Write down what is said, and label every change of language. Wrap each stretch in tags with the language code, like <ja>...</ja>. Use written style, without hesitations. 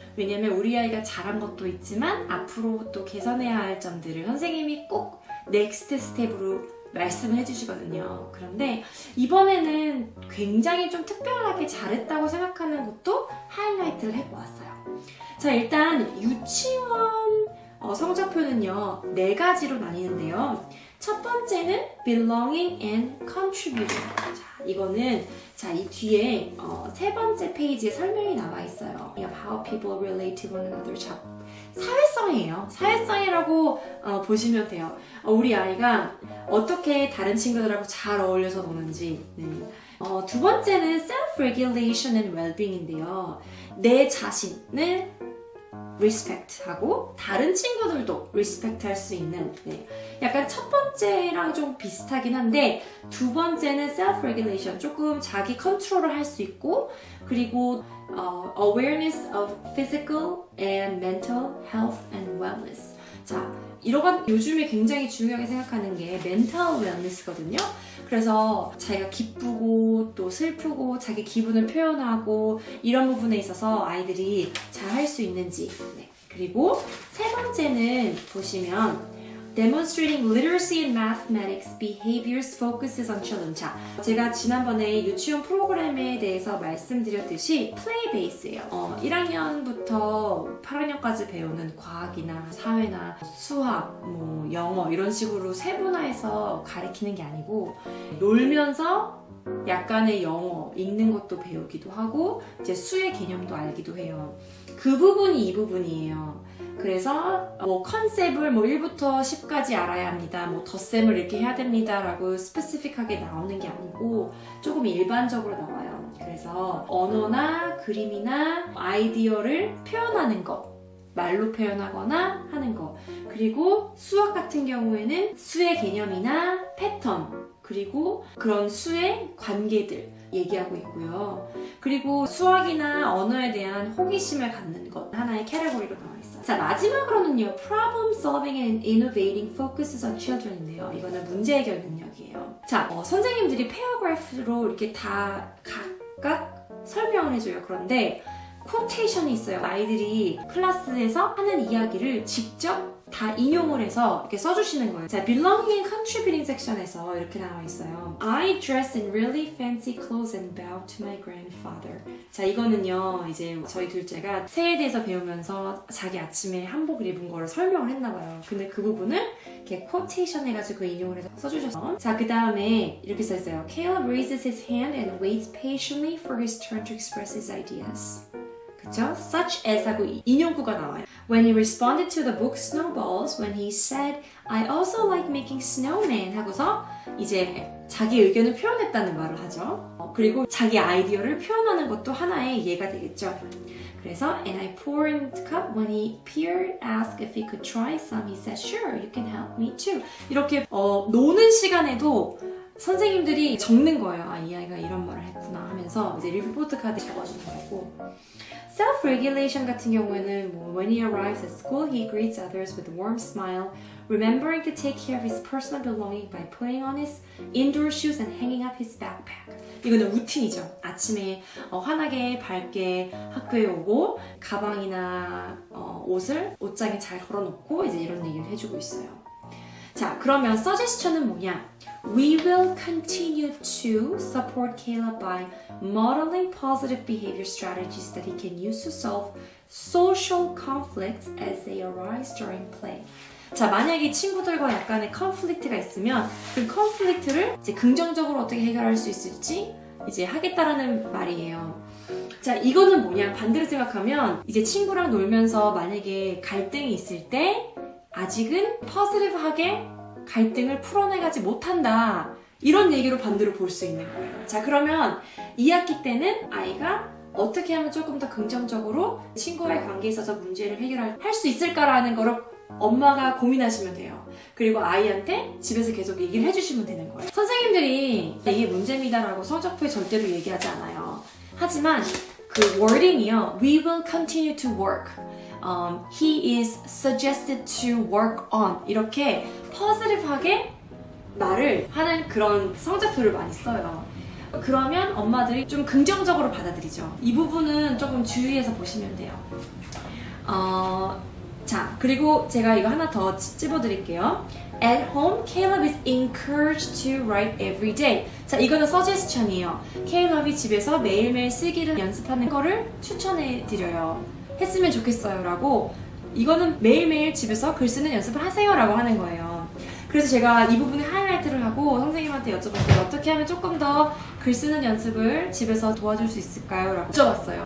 <ko>왜냐면 우리 아이가 잘한 것도 있지만 앞으로 또 개선해야 할 점들을 선생님이 꼭 넥스트 스텝으로 말씀을 해주시거든요. 그런데 이번에는 굉장히 좀 특별하게 잘했다고 생각하는 것도 하이라이트를 해보았어요. 자, 일단 유치원 성적표는요, 4가지로 나뉘는데요. 첫 번째는</ko> <en>belonging and contributing.</en> <ko>자, 이거는 이 뒤에 3번째 페이지에 설명이 나와 있어요.</ko> <en>How people relate to one another.</en> <ko>자, 사회성이에요. 사회성이라고 보시면 돼요. 우리 아이가 어떻게 다른 친구들하고 잘 어울려서 노는지. 두 번째는</ko> <en>self-regulation and well-being</en> <ko>인데요. 내 자신을 리스펙트하고 다른 친구들도 리스펙트 할 수 있는, 약간 첫 번째랑 좀 비슷하긴 한데, 두 번째는 self-regulation, 조금 자기 컨트롤을 할 수 있고, 그리고</ko> <en>awareness of physical and mental health and wellness.</en> <ko>자, 이런 요즘에 굉장히 중요하게 생각하는 게 mental wellness거든요. 그래서 자기가 기쁘고 또 슬프고 자기 기분을 표현하고 이런 부분에 있어서 아이들이 잘 할 수 있는지. 그리고 세 번째는 보시면</ko> <en>Demonstrating literacy in mathematics behaviors focuses on children.</en> <ko>자, 제가 지난번에 유치원 프로그램에 대해서 말씀드렸듯이 플레이 베이스예요. 1학년부터 8학년까지 배우는 과학이나 사회나 수학, 영어 이런 식으로 세분화해서 가르치는 게 아니고, 놀면서 약간의 영어 읽는 것도 배우기도 하고 이제 수의 개념도 알기도 해요. 그 부분이 이 부분이에요. 그래서 컨셉을 1부터 10까지 알아야 합니다. 덧셈을 이렇게 해야 됩니다. 라고 스페시픽하게 나오는 게 아니고 조금 일반적으로 나와요. 그래서 언어나 그림이나 아이디어를 표현하는 것, 말로 표현하거나 하는 것, 그리고 수학 같은 경우에는 수의 개념이나 패턴, 그리고 그런 수의 관계들 얘기하고 있고요. 그리고 수학이나 언어에 대한 호기심을 갖는 것, 하나의 캐러고리로 나와 있어요. 자, 마지막으로는요,</ko> <en>Problem Solving and Innovating Focuses on Children</en> <ko>인데요. 이거는 문제 해결 능력이에요. 자, 선생님들이 패러그래프로 이렇게 다 각각 설명을 해줘요. 그런데 쿼테이션이 있어요. 아이들이 클래스에서 하는 이야기를 직접 다 인용을 해서 이렇게 써주시는 거예요. 자,</ko> <en>belonging and contributing</en> <ko>섹션에서 이렇게 나와 있어요.</ko> <en>I dress in really fancy clothes and bow to my grandfather.</en> <ko>자, 이거는요, 이제 저희 둘째가 새해에 대해서 배우면서 자기 아침에 한복을 입은 거를 설명을 했나 봐요. 근데 그 부분을 이렇게 quotation 해가지고 인용을 해서 써주셔서. 자, 그 다음에 이렇게 써있어요.</ko> <en>Caleb raises his hand and waits patiently for his turn to express his ideas.</en> <ko>그쵸?</ko> <en>Such as</en> <ko>하고 인용구가 나와요.</ko> <en>When he responded to the book Snowballs, when he said, I also like making snowmen</en> <ko>하고서 이제 자기 의견을 표현했다는 말을 하죠. 그리고 자기 아이디어를 표현하는 것도 하나의 예가 되겠죠. 그래서</ko> <en>and I poured the cup when he appeared, asked if he could try some. He said, sure, you can help me too.</en> <ko>이렇게 노는 시간에도 선생님들이 적는 거예요. 아, 이 아이가 이런 말을 했구나 하면서 이제 리포트 카드에 적어주는 거고.</ko> <en>Self-regulation</en> <ko>같은 경우에는</ko> <en>when he arrives at school, he greets others with a warm smile, remembering to take care of his personal belongings by putting on his indoor shoes and hanging up his backpack.</en> <ko>이거는 루틴이죠. 아침에 환하게 밝게 학교에 오고 가방이나 옷을 옷장에 잘 걸어놓고 이제 이런 얘기를 해주고 있어요. 자, 그러면 suggestion은 뭐냐?</ko> <en>We will continue to support Caleb by modeling positive behavior strategies that he can use to solve social conflicts as they arise during play.</en> <ko>자, 만약에 친구들과 약간의 컨플릭트가 있으면 그 컨플릭트를 이제 긍정적으로 어떻게 해결할 수 있을지 이제 하겠다라는 말이에요. 자, 이거는 뭐냐? 반대로 생각하면 이제 친구랑 놀면서 만약에 갈등이 있을 때 아직은 포지티브하게 갈등을 풀어내가지 못한다. 이런 얘기로 반대로 볼 수 있는 거예요. 자, 그러면 2학기 때는 아이가 어떻게 하면 조금 더 긍정적으로 친구와의 관계에 있어서 문제를 해결할 수 있을까라는 거를 엄마가 고민하시면 돼요. 그리고 아이한테 집에서 계속 얘기를 해주시면 되는 거예요. 선생님들이 이게 문제입니다라고 성적표에 절대로 얘기하지 않아요. 하지만 그 wording이요.</ko> <en>We will continue to work. He is suggested to work on.</en> <ko>이렇게 positive하게 말을 하는 그런 성적표를 많이 써요. 그러면 엄마들이 좀 긍정적으로 받아들이죠. 이 부분은 조금 주의해서 보시면 돼요. 자, 그리고 제가 이거 하나 더 찝어드릴게요.</ko> <en>At home, Caleb is encouraged to write every day.</en> <ko>자, 이거는 suggestion이에요. Caleb이 집에서 매일매일 쓰기를 연습하는 거를 추천해드려요. 했으면 좋겠어요 라고. 이거는 매일매일 집에서 글 쓰는 연습을 하세요 라고 하는 거예요. 그래서 제가 이 부분에 하이라이트를 하고 선생님한테 여쭤봤어요. 어떻게 하면 조금 더 글 쓰는 연습을 집에서 도와줄 수 있을까요? 라고 여쭤봤어요.</ko>